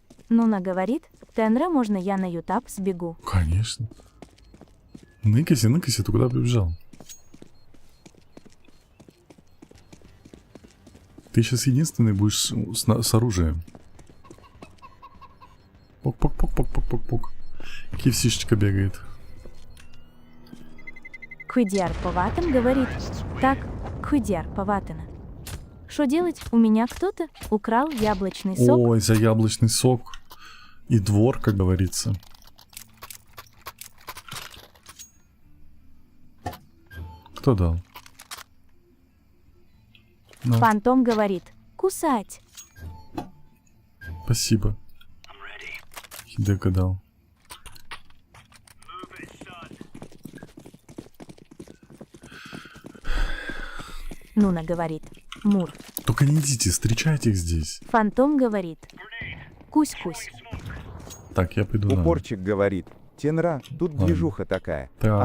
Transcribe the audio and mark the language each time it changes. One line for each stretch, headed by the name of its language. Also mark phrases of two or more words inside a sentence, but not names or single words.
Russian: Нуна говорит, Тенра, можно я на ютап сбегу? Конечно. Ныкайся, ныкайся, ты куда побежал? Ты сейчас единственный будешь с оружием. Пок-пок-пок-пок-пок-пок-пок. Кивсишечка бегает. Квидиар Поватан говорит, так, Квидиар Поватана. Что делать? У меня кто-то украл яблочный сок. Ой, за яблочный сок. И двор, как говорится. Кто дал? На, Фантом говорит, кусать. спасибо.
English: I'm ready.
Russian: Хидека дал.
English: Move it, son.
Russian: Нуна говорит, Мур. Только не идите, встречайте их здесь. Фантом говорит,
English: Grenade.
Russian: кусь-кусь.
English: Smoke.
Russian: Так, я пойду на... Упорчик говорит, Тенра, тут Ладно. движуха такая. Так.